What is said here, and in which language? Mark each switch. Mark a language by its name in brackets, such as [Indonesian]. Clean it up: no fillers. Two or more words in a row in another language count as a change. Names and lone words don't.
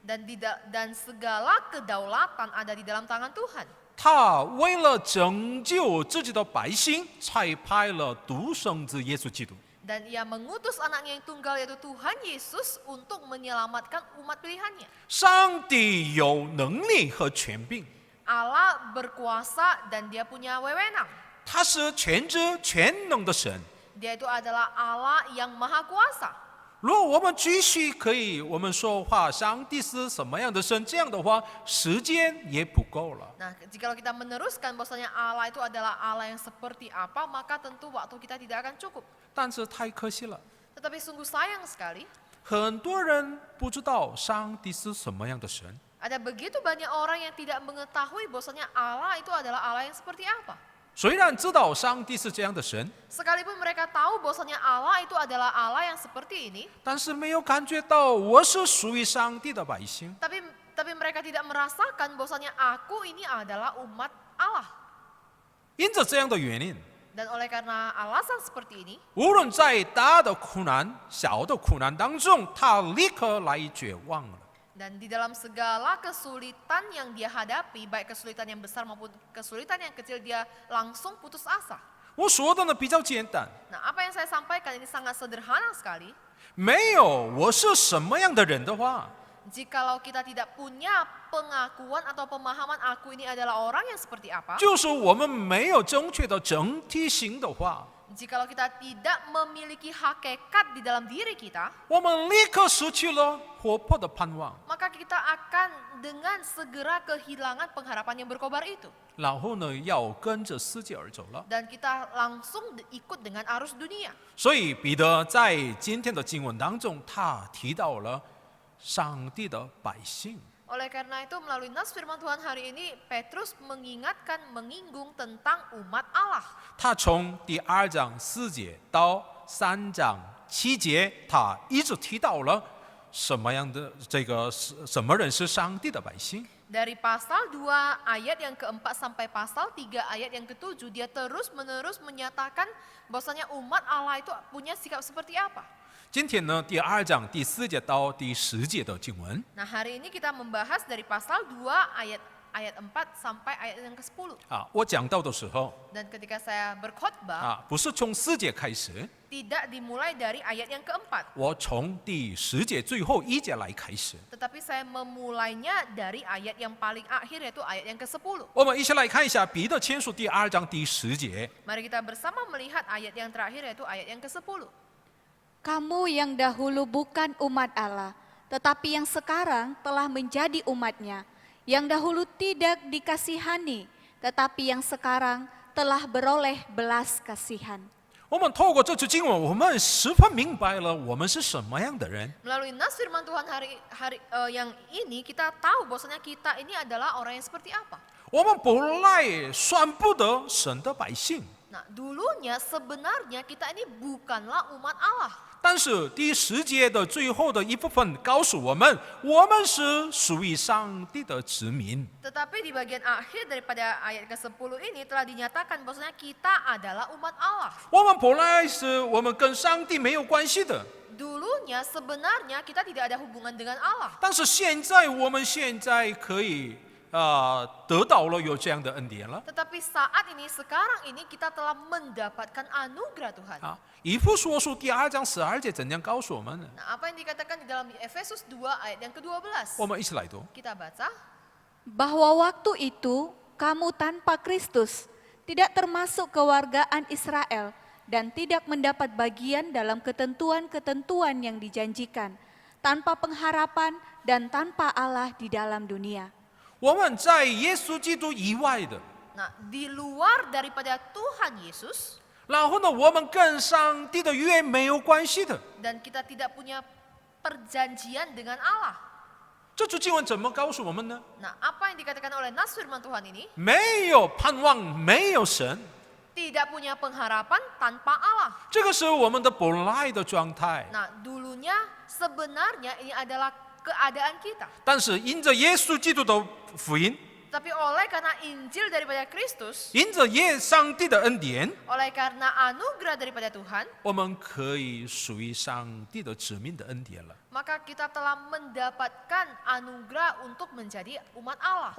[Indonesian] Dan segala kedaulatan ada di dalam tangan Tuhan. [Chinese] 他为了拯救自己的百姓，才派了独生子耶稣基督。 [Indonesian] Dan ia mengutus anaknya yang tunggal yaitu Tuhan Yesus untuk menyelamatkan umat pilihannya. [Chinese] 上帝有能力和权柄， [Indonesian] Allah berkuasa dan dia punya wewenang. [Chinese] 他是全知全能的神。 [Indonesian] Dia itu adalah Allah yang maha kuasa. [Chinese] 如果我们继续我们说话，上帝是什么样的神？这样的话，时间也不够了。 [Indonesian] Nah, jikalau kita meneruskan bahwasanya Allah itu adalah Allah yang seperti apa, maka tentu waktu kita tidak akan cukup. [Chinese] 但是太可惜了， [Indonesian] Tetapi sungguh sayang sekali, [Chinese] 很多人不知道上帝是什么样的神。 [Indonesian] ada begitu banyak orang yang tidak mengetahui bahwasanya Allah itu adalah Allah yang seperti apa. [Chinese] 虽然知道上帝是这样的神， [Indonesian] Sekalipun mereka tahu bahwasanya Allah itu adalah Allah yang seperti ini, [Chinese] 但是没有感觉到我是属于上帝的百姓。 [Indonesian] tapi mereka tidak merasakan bahwasanya aku ini adalah umat Allah. [Chinese] 因着这样的原因， [Indonesian] Dan oleh karena alasan seperti ini, [Chinese] 无论在大的苦难、小的苦难当中，他立刻来绝望了。 [Indonesian] dan di dalam segala kesulitan yang dia hadapi, baik kesulitan yang besar maupun kesulitan yang kecil, dia langsung putus asa. [Chinese] 我说的呢比较简单， [Indonesian] Nah, apa yang saya sampaikan ini sangat sederhana sekali. [Chinese] 没有我是什么样的人的话， [Indonesian] Jikalau kita tidak punya pengakuan atau pemahaman aku ini adalah orang yang seperti apa, [Chinese] 就是我们没有正确的整体性的话， [Indonesian] jikalau kita tidak memiliki hakikat di dalam diri kita, [Chinese] 我们立刻失去了活泼的盼望， [Indonesian] maka kita akan dengan segera kehilangan pengharapan yang berkobar itu. [Chinese] 然后呢要跟着世界而走了。 [Indonesian] Dan kita langsung ikut dengan arus dunia. [Chinese] 所以彼得在今天的经文当中，他提到了上帝的百姓。 [Indonesian] Oleh karena itu melalui nas firman Tuhan hari ini, Petrus menyinggung tentang umat Allah. [Chinese] 他从第2章4节到3章7节，他一直提到了什么样的什么人是上帝的百姓。 [Indonesian] Dari pasal 2 ayat yang keempat sampai pasal 3 ayat yang ketujuh, dia terus-menerus menyatakan bahwasanya umat Allah itu punya sikap seperti apa. [Chinese] 今天呢，第2章第4节到第10节的经文 [Indonesian] Nah, hari ini kita membahas dari pasal 2 ayat 4 sampai ayat yang ke-10. [Chinese] 啊，我讲到的时候 [Indonesian] Dan ketika saya berkhotbah, [Chinese] 啊，不是从4节开始， [Indonesian] tidak dimulai dari ayat yang keempat, [Chinese] 我从第10节最后1节来开始。 [Indonesian] tetapi saya memulainya dari ayat yang paling akhir, yaitu ayat yang ke-10. [Chinese] 我们一起来看一下彼得前书第2章第10节。 [Indonesian] Mari kita bersama melihat ayat yang terakhir, yaitu ayat yang ke-10. Kamu yang dahulu bukan umat Allah, tetapi yang sekarang telah menjadi umat-Nya, yang dahulu tidak dikasihani, tetapi yang sekarang telah beroleh belas kasihan. [Chinese] 我们透过这句经文，我们十分明白了我们是什么样的人。 [Indonesian] Melalui nas firman Tuhan yang ini, kita tahu bahwasanya kita ini adalah orang yang seperti apa. [Chinese] 我们本来算不得神的百姓， [Indonesian] Nah, dulunya sebenarnya kita ini bukanlah umat Allah. [Chinese] 但是第10节的最后的一部分告诉我们，我们是属于上帝的子民。 [Indonesian] Tetapi di bagian akhir daripada ayat ke-10 ini telah dinyatakan bahwasanya kita adalah umat Allah. [Chinese] 我们本来我们跟上帝没有关系的， [Indonesian] Dulunya sebenarnya kita tidak ada hubungan dengan Allah. [Chinese] 但是我们现在可以得到了有这样的恩典了。 [Indonesian] Tetapi saat ini, sekarang ini kita telah mendapatkan anugerah Tuhan. [Chinese] 啊，以弗所书第2章12节怎样告诉我们呢？ [Indonesian] Nah, apa yang dikatakan di dalam Efesus 2 ayat yang ke-12? [Chinese] 我们一起来读。 [Indonesian] Kita baca. Bahwa waktu itu kamu tanpa Kristus, tidak termasuk kewargaan Israel, dan tidak mendapat bagian dalam ketentuan-ketentuan yang dijanjikan, tanpa pengharapan dan tanpa Allah di dalam dunia. [Chinese] 我们在耶稣基督以外的， [Indonesian] Nah, di luar daripada Tuhan Yesus, [Chinese] 然后呢，我们跟上帝的约没有关系的， [Indonesian] dan kita tidak punya perjanjian dengan Allah. [Chinese] 这句经文怎么告诉我们呢？ [Indonesian] Nah, apa yang dikatakan oleh nas firman Tuhan ini? [Chinese] 没有盼望，没有神， [Indonesian] Tidak punya pengharapan tanpa Allah. [Chinese] 这个是我们的本来的状态。 [Indonesian] Nah, dulunya sebenarnya ini adalah keadaan kita. [Chinese] 但是因着耶稣基督的福音， [Indonesian] Tapi oleh karena Injil daripada Kristus, [Chinese] 因着上帝的恩典， [Indonesian] oleh karena anugerah daripada Tuhan, [Chinese] 我们可以属于上帝的子民的恩典了。 [Indonesian] maka kita telah mendapatkan anugerah untuk menjadi umat Allah.